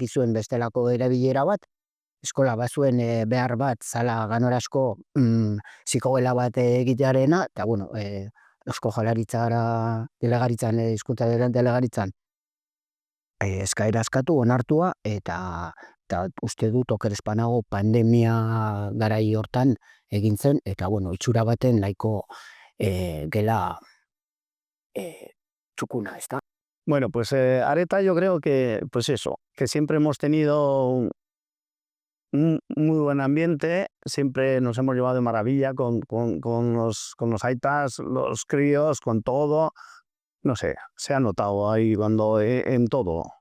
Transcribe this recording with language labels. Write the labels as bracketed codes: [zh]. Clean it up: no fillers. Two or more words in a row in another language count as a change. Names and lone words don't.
[eu] zuen bestelako erabilera bat, eskola bazuen behar bat zala ganorazko zikogela bat egitearena, eta bueno, Eusko Jaurlaritzara delegaritzan, hizkuntza delegaritzan eskaera eskatu, onartua, eta uste dut oker ez banago pandemia garai hortan egin zen, eta bueno, itxura baten nahiko gela txukuna, [es] ¿está? Bueno, pues Areta yo creo que, pues eso, que siempre hemos tenido un muy buen ambiente, siempre nos hemos llevado de maravilla con los aitas, los críos, con todo. No sé, se ha notado ahí cuando en todo.